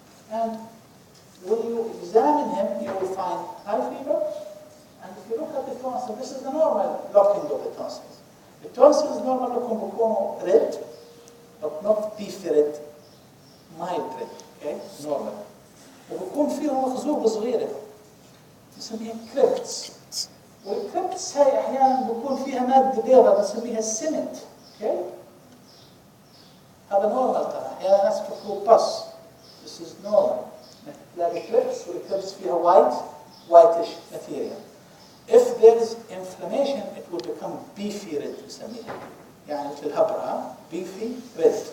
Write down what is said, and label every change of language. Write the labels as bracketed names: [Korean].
[English] And when you examine him, you will find high fever. And if you look at the tonsils, this is the normal locking of the tonsils. The tonsils normally [Arabic] بيكونوا [English] red, but not beef red, mild red, okay, normal. [Arabic] وبكون فيهم خزوق صغيرة نسميها كريبتس. والكريبتس هاي أحيانا بكون فيها مادة بيضاء نسميها السمنت، okay. هذا نورمال ترى، أحيانا ناس بيفكروا بس. [English] This is normal. [Arabic] تلاقي كريبتس والكريبتس فيها [English] whitish material. If there is inflammation, it will become beefy red نسميها. [Arabic] يعني مثل الهبرة beefy red.